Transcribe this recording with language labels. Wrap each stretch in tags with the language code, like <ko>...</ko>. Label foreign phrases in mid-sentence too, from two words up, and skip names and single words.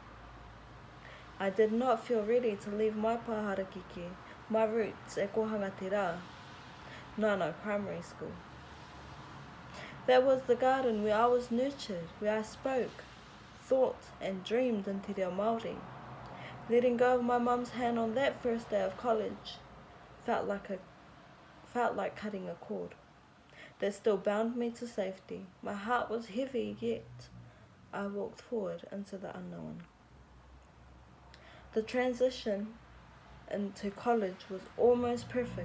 <en>I did not feel ready to leave my paharakiki, my roots at Kohangatira, Nana Primary School. That was the garden where I was nurtured, where I spoke, thought, and dreamed in</en> <mi>te reo Māori.</mi> <en>Letting go of my mum's hand on that first day of college felt like cutting a cord that still bound me to safety. My heart was heavy, yet I walked forward into the unknown. The transition into college was almost perfect.</en>